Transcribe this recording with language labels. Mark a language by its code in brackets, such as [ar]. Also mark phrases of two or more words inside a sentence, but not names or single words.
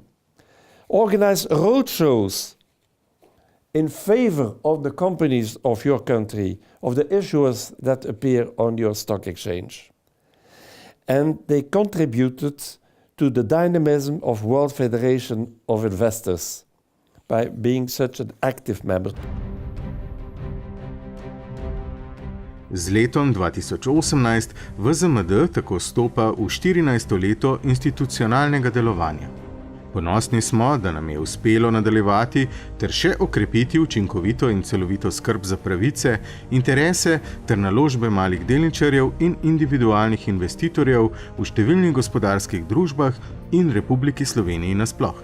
[en] Organized roadshows in favor of the companies of your country, of the issuers that appear on your stock exchange. And they contributed to the dynamism of World Federation of Investors by being such an active member. [sl] Z letom 2018 VZMD tako stopa v 14. leto institucionalnega delovanja. Ponosni smo, da nam je uspelo nadaljevati ter še okrepiti učinkovito in celovito skrb za pravice, interese ter naložbe malih delničarjev in individualnih investitorjev v številnih gospodarskih družbah in Republiki Sloveniji nasploh.